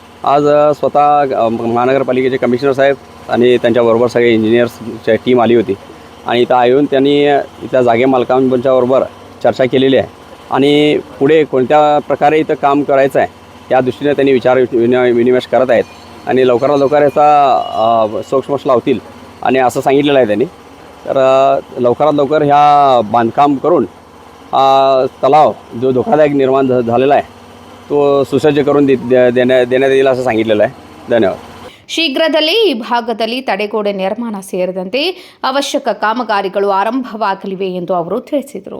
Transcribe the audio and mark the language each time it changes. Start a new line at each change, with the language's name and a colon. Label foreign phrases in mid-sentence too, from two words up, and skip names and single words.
Marathi: आज स्वतः महानगरपालिकेचे कमिशनर साहेब आणि त्यांच्याबरोबर सगळे इंजिनियर्सची टीम आली होती आणि इथं येऊन त्यांनी इथल्या जागे मालकांबरोबर चर्चा केलेली आहे आणि पुढे कोणत्या प्रकारे इथं काम करायचं आहे या दृष्टीने त्यांनी विचार विनिमय करत आहेत आणि लवकरात लवकर याचा सोक्षमोक्ष लावतील आणि असं सांगितलेलं आहे त्यांनी. तर लवकरात लवकर ह्या बांधकाम करून तलाव जो धोकादायक निर्माण झालेला आहे तो सुसज्ज करून देण्यात येईल असं सांगितलेलं आहे. धन्यवाद.
Kannada: ಶೀಘ್ರದಲ್ಲೇ ಈ ಭಾಗದಲ್ಲಿ ತಡೆಗೋಡೆ ನಿರ್ಮಾಣ ಸೇರಿದಂತೆ ಅವಶ್ಯಕ ಕಾಮಗಾರಿಗಳು ಆರಂಭವಾಗಲಿವೆ ಎಂದು ಅವರು ತಿಳಿಸಿದರು.